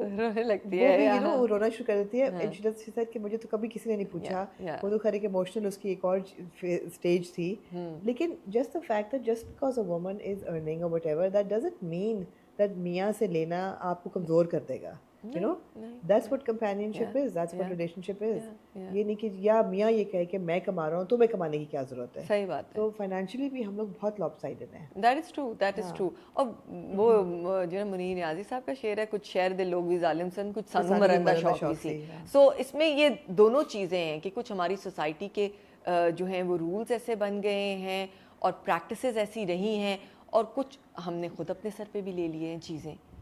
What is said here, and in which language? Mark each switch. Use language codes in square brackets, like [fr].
[hi] रोने लगती है, वो यू नो वो रोना शुरू कर देती है. [en] and she said [hi] कि मुझे तो कभी किसी ने नहीं पूछा. वो तो खैर एक इमोशनल उसकी एक और स्टेज थी, लेकिन [en] just the fact that just because a woman is earning [hi] और whatever, [en] that doesn't mean that [hi] मियाँ से लेना आपको कमज़ोर कर देगा. [en] You know, that's what companionship is, that's what relationship is. [hi] ये नहीं कि या मियाँ ये कहे कि मैं कमा रहा हूँ तो मैं कमाने की क्या ज़रूरत है. सही बात है. तो फाइनेंशियली भी हम लोग बहुत लॉपसाइडेड हैं. [en] That is true. [hi] और वो जो है मुनीर नियाज़ी साहब का शेर है, [pa] कुछ शेर दे लोग भी जालिम सन, कुछ सानू मरंदा शौक भी सी. [hi] सो इसमें ये दोनों चीज़ें हैं कि कुछ हमारी सोसाइटी के जो हैं वो रूल्स ऐसे बन गए हैं और प्रैक्टिसेस ऐसी रही हैं, और कुछ हमने खुद अपने सर पे भी ले लिए हैं चीज़ें.